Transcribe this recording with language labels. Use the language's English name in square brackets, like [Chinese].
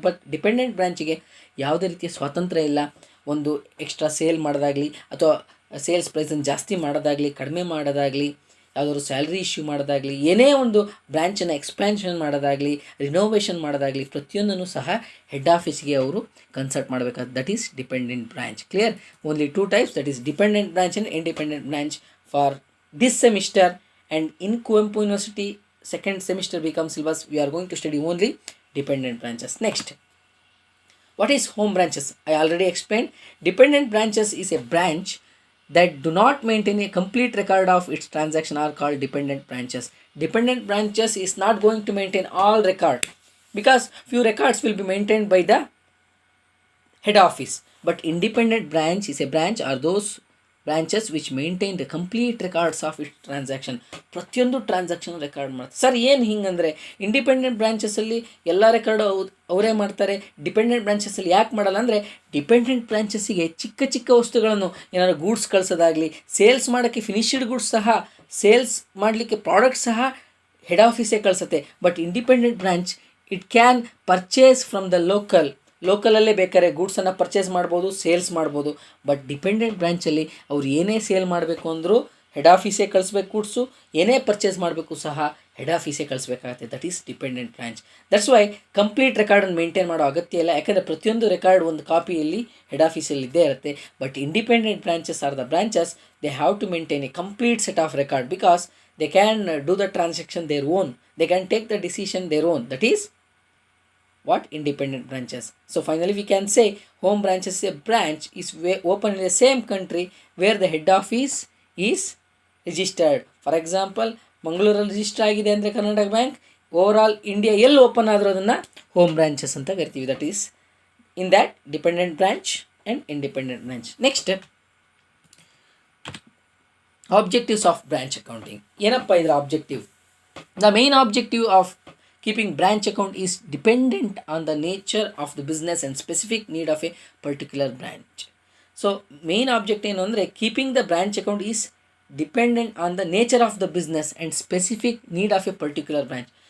[Kannada] But dependent ಬ್ರಾಂಚಿಗೆ ಯಾವುದೇ ರೀತಿಯ ಸ್ವಾತಂತ್ರ್ಯ ಇಲ್ಲ. ಒಂದು ಎಕ್ಸ್ಟ್ರಾ ಸೇಲ್ ಮಾಡೋದಾಗಲಿ ಅಥವಾ ಸೇಲ್ಸ್ ಪ್ರೈಸನ್ನು ಜಾಸ್ತಿ ಮಾಡೋದಾಗಲಿ, ಕಡಿಮೆ ಮಾಡೋದಾಗಲಿ, ಯಾವುದಾದ್ರು ಸ್ಯಾಲ್ರಿ ಇಶ್ಯೂ ಮಾಡೋದಾಗಲಿ, ಏನೇ ಒಂದು ಬ್ರ್ಯಾಂಚನ್ನು ಎಕ್ಸ್ಪ್ಯಾನ್ಷನ್ ಮಾಡೋದಾಗಲಿ, ರಿನೋವೇಷನ್ ಮಾಡೋದಾಗಲಿ, ಪ್ರತಿಯೊಂದನ್ನು ಸಹ ಹೆಡ್ ಆಫೀಸ್ಗೆ ಅವರು ಕನ್ಸಲ್ಟ್ ಮಾಡಬೇಕಾದ. [English] That is dependent branch. Clear? Only two types, that is dependent branch and independent branch for this semester. And in Kuvempu university second semester become syllabus we are going to study only dependent branches. Next, what is home branches? I already explained. Dependent branches is a branch that do not maintain a complete record of its transaction are called dependent branches. Dependent branches is not going to maintain all record because few records will be maintained by the head office. But independent branch is a branch or those branches which maintain the complete records of it transaction. [Kannada] ಪ್ರತಿಯೊಂದು transaction record ಮಾಡ್ತಾರೆ. Sir ಏನು ಹಿಂಗಂದರೆ independent ಬ್ರಾಂಚಸಲ್ಲಿ ಎಲ್ಲ record ಅವರೇ ಮಾಡ್ತಾರೆ, dependent ಬ್ರಾಂಚಸಲ್ಲಿ ಯಾಕೆ ಮಾಡಲ್ಲ ಅಂದರೆ, dependent ಬ್ರಾಂಚಸ್ಸಿಗೆ ಚಿಕ್ಕ ಚಿಕ್ಕ ವಸ್ತುಗಳನ್ನು ಏನಾದ್ರು ಗೂಡ್ಸ್ ಕಳಿಸೋದಾಗಲಿ, ಸೇಲ್ಸ್ ಮಾಡೋಕ್ಕೆ ಫಿನಿಶ್ಡ್ ಗೂಡ್ಸ್ ಸಹ, ಸೇಲ್ಸ್ ಮಾಡಲಿಕ್ಕೆ ಪ್ರಾಡಕ್ಟ್ ಸಹ head ಆಫೀಸೇ ಕಳಿಸುತ್ತೆ. [English] but independent branch it can purchase from the [Kannada] ಲೋಕಲಲ್ಲೇ ಬೇಕಾದ್ರೆ ಗೂಡ್ಸನ್ನು ಪರ್ಚೇಸ್ ಮಾಡ್ಬೋದು, ಸೇಲ್ಸ್ ಮಾಡ್ಬೋದು. ಬಟ್ ಡಿಪೆಂಡೆಂಟ್ ಬ್ರಾಂಚಲ್ಲಿ ಅವ್ರು ಏನೇ ಸೇಲ್ ಮಾಡಬೇಕು ಅಂದರೂ ಹೆಡ್ ಆಫೀಸೇ ಕಳಿಸ್ಬೇಕು ಗೂಡ್ಸು, ಏನೇ ಪರ್ಚೇಸ್ ಮಾಡಬೇಕು ಸಹ head ಆಫೀಸೇ ಕಳಿಸ್ಬೇಕಾಗತ್ತೆ. [English] That is dependent branch. [Kannada] That's why complete ರೆಕಾರ್ಡನ್ನು maintain ಮಾಡೋ ಅಗತ್ಯ ಇಲ್ಲ, ಯಾಕಂದರೆ ಪ್ರತಿಯೊಂದು ರೆಕಾರ್ಡ್ ಒಂದು ಕಾಪಿಯಲ್ಲಿ ಹೆಡ್ ಆಫೀಸಲ್ಲಿ ಇದ್ದೇ ಇರುತ್ತೆ. [English] But independent branches are the branches, they have to maintain a complete set of record because they can do the transaction their own, they can take the decision their own. That is what independent branches. So finally we can say home branches, a branch is open in the same country where the head office is registered. For example, [Kannada] ಮಂಗಳೂರಲ್ಲಿ register ಆಗಿದೆ ಅಂದರೆ Karnataka bank, overall India ಎಲ್ಲಿ open ಆದರೂ ಅದನ್ನು home branches ಅಂತ ಕರಿತೀವಿ. [English] That is in that dependent branch and independent branch. Next objectives of branch accounting. [Kannada] ಏನಪ್ಪ ಇದರ objective? [English] The main objective of keeping branch account is dependent on the nature of the business and specific need of a particular branch. So main object [Kannada] ಏನು ಅಂದರೆ, [English] keeping the branch account is dependent on the nature of the business and specific need of a particular branch.